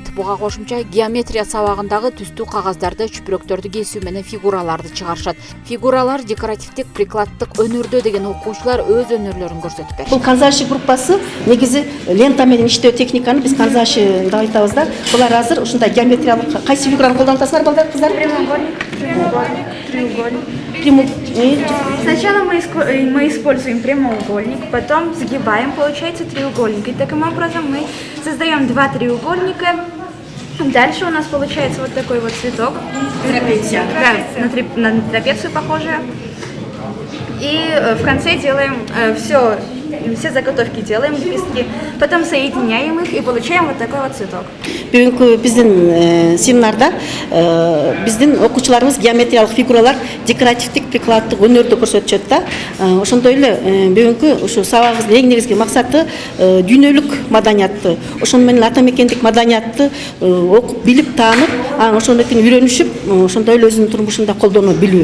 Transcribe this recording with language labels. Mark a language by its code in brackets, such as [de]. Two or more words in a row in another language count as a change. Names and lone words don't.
[ky] Буга кошумча геометрия сабагындагы түстүү кагаздарды, чүпүрөктөрдү кесүү менен фигураларды чыгарышат. Фигуралар декоративдик, прикладдык өнөрдө деген окуучулар өз өнөрлөрүн көрсөтүп беришет. Бул канзаши группасы негизи лента менен иштөө техниканы биз канзаши деп айтабыз да. Булар азыр ушундай геометриялык кайсы фигураны колдонуп атасыңар балдар, кыздар? [ru] Сначала мы используем прямоугольник, потом сгибаем, получается треугольник. И таким образом мы создаем два треугольника. Дальше у нас получается вот такой вот цветок. Трапеция. Да, на трапецию похожее. И в конце делаем все заготовки делаем, лепестки, потом соединяем их и получаем вот такой вот цветок. [ky] Бүгүнкү биздин семинарда биздин окуучуларыбыз геометриялык фигуралар, декоративдик, прикладдык өнөрдү көрсөтүшөт да. Ошондой эле бүгүнкү ушу сабагыбыздын эң негизги максаты дүйнөлүк маданиятты, ошону менен ата мекендик маданиятты окуп, билип, таанып, ошондон кийин үйрөнүшүп, ошондой эле өзүнүн турмушунда колдоно билүү.